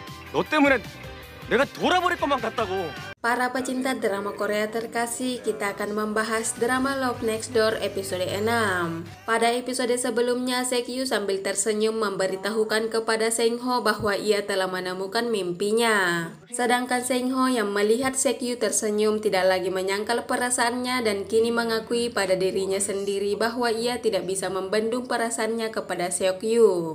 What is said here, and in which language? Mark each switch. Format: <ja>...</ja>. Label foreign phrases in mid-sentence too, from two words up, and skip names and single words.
<ko>너 때문에 내가 돌아버릴 것만 같다고.</ko> <id>Para pecinta drama Korea terkasih, kita akan membahas drama Love Next Door episode 6. Pada episode sebelumnya, Sekyu sambil tersenyum memberitahukan kepada Sengho bahwa ia telah menemukan mimpinya. Sedangkan Sengho yang melihat Sekyu tersenyum tidak lagi menyangkal perasaannya dan kini mengakui pada dirinya sendiri bahwa ia tidak bisa membendung perasaannya kepada Sekyu.</id>